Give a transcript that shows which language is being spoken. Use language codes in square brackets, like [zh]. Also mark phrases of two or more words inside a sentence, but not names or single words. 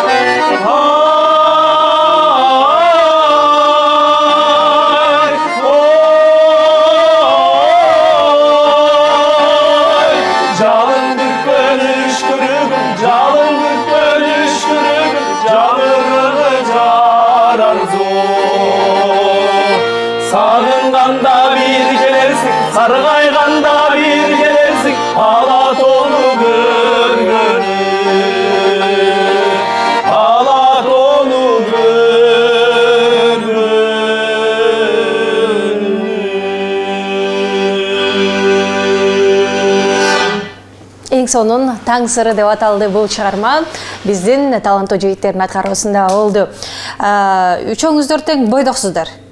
[kk] Жалын бүккен үшкірігін, жалын бүккен үшкірігін, жанырығы жарар зор. Сағынғанда бір келерсің, сарғайғанда бір келерсің, ала толы көргені. Ала толы көргені. [ky] Эң сонун Таң сыры деп аталды бул чыгарма. Биздин таланттуу жигиттердин аткаруусунда болду. Үчөөңүздөр тең бойдоксуздар.